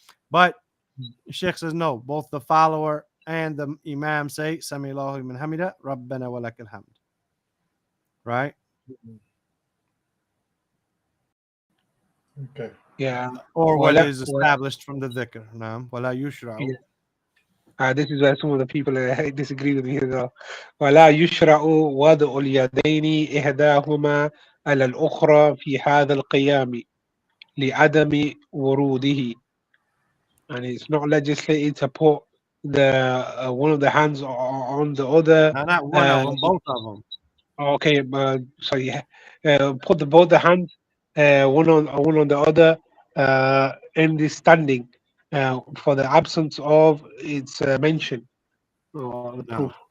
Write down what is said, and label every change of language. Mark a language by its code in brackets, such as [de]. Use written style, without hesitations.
[en] But Sheikh says no, both the follower and the imam say Sami Allahu liman hamida, Rabbana wa lakal hamd. Right? Okay. Yeah. Or what [ar] Wala- [en] is established from the dhikr. [ar] Naam. Wala yushra'u. [en] This is where some of the people disagree with me as well. [ar] ولا يشرع وضع اليدين إحداهما على الأخرى في هذا القيام لعدم وروده. [en] And it's not legislated to put the one of the hands on the other. Now, not one of them, both of them. Okay, so yeah, put both the hands one on the other in the standing for the absence of its mention or the proof.